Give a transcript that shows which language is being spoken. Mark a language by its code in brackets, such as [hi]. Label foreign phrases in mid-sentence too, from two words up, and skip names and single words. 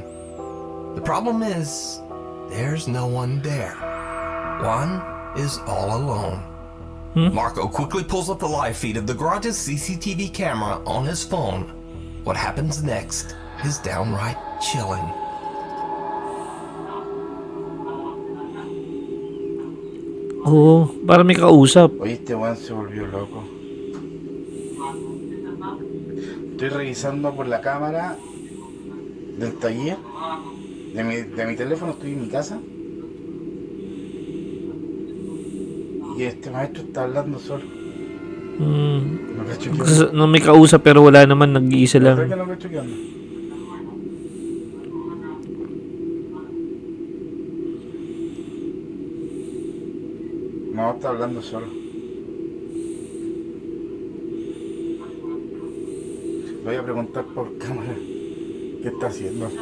[en] The problem is, there's no one there. Juan is all alone. Marco quickly pulls up the live feed of the garage's CCTV camera on his phone. What happens next is downright chilling. [tl] Oo, para may kausap. [es] Oye, este weón se volvió loco. Estoy revisando por la cámara del taller de mi teléfono, estoy en mi casa. Y este maestro está hablando solo. No cacho qué onda. [tl] No may kausap pero wala naman, nag-iisa [es] La verdad que [tl] lang. [es] no cacho qué onda. No, está hablando solo. Le voy a preguntar por cámara qué está haciendo.